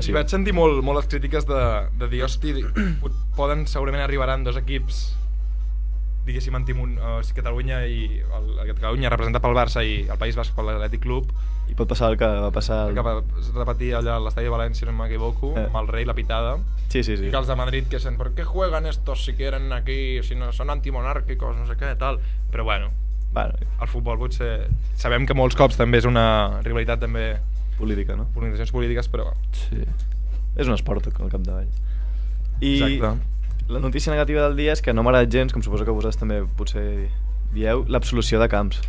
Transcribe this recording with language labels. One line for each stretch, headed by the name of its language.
Catalan: I vaig sentir molt les crítiques de dir, hosti, segurament arribaran 2 equips, diguéssim, Catalunya representat pel Barça i el País Basc per l'Atlètic Club, i pot passar el que va passar que va repetir allà a l'estadi de València, si no m'equivoco, amb el rei, la pitada. Sí. I que els de Madrid que
Spanish: ¿por qué juegan estos si quieren aquí, si no son antimonárquicos,
Catalan: no sé què, tal. Però bueno, el futbol potser... Sabem que molts cops també és una rivalitat també... política, no? Organitzacions polítiques, però... Sí. És un esport, al capdavall. Exacte. La notícia negativa del dia és que no m'ha agradat gens, com suposo que vosaltres també potser dieu, l'absolució de Camps.